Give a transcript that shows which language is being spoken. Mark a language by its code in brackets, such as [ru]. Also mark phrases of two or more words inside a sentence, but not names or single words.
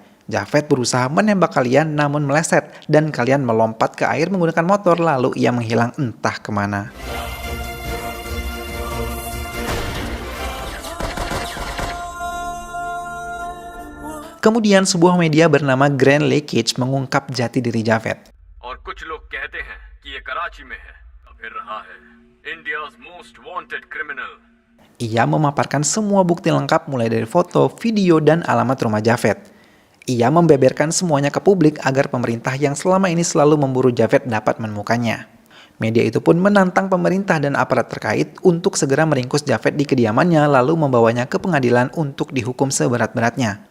[id] Javed berusaha menembak kalian namun meleset dan kalian melompat ke air menggunakan motor lalu ia menghilang entah kemana. Kemudian sebuah media bernama Grand Leakage mengungkap jati diri Javed. [hi] और कुछ लोग कहते हैं कि ये कराची में है फिर रहा है [en] India's most wanted criminal. [id] Ia memaparkan semua bukti lengkap mulai dari foto, video, dan alamat rumah Javed. Ia membeberkan semuanya ke publik agar pemerintah yang selama ini selalu memburu Javed dapat menemukannya. Media itu pun menantang pemerintah dan aparat terkait untuk segera meringkus Javed di kediamannya lalu membawanya ke pengadilan untuk dihukum seberat-beratnya.